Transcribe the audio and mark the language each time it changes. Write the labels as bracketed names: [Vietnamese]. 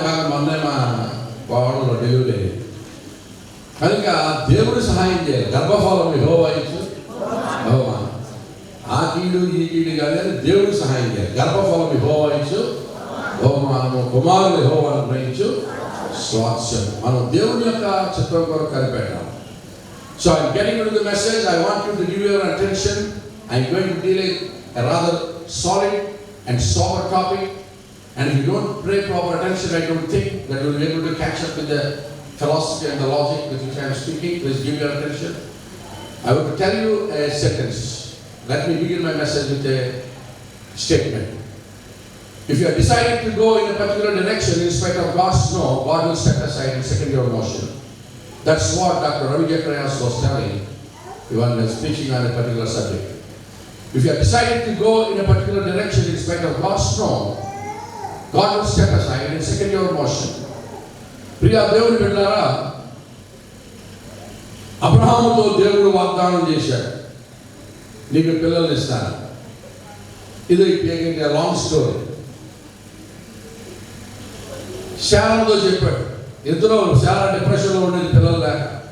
[Telugu] మొన్నే మా కోడలో డెలివరీ. కనుక దేవుడు సహాయం చేయాలి. గర్భఫలం యెహోవా ఇచ్చు, యెహోవా. ఆ కీడు ఈ కీడు కానీ దేవుడు సహాయం చేయాలి. గర్భఫలం యెహోవా ఇచ్చు, మనము కుమారులు యెహోవాను గ్రహించు స్వాస్థ్యం. మనం దేవుని యొక్క చిత్రం కొరకు కనిపెట్టాలి. [English] So I'm getting into the message. I want you to give your attention. I'm going to deal a rather solid and sober topic. And if you don't pay proper attention, I don't think that you'll be able to catch up with the philosophy and the logic with which I am speaking. Please give your attention. I want to tell you a sentence. Let me begin my message with a statement. If you are decided to go in a particular direction in spite of God's no, God will step aside and second your motion. That's what Dr. Ravi Jayakras was telling when he was speaking on a particular subject. If you are decided to go in a particular direction in spite of God's no, God will step aside and second your motion. [Telugu] Priya దేవుని బిడ్డలారా, అబ్రహాముతో దేవుడు వాగ్దానం చేశాడు, నీకు పిల్లల్ని ఇస్తాను. ఇది [English] Long story. [Telugu] శారాతో చెప్పాడు, ఇద్దరు చాలా డిప్రెషన్లో ఉండేది, పిల్లలు లేక.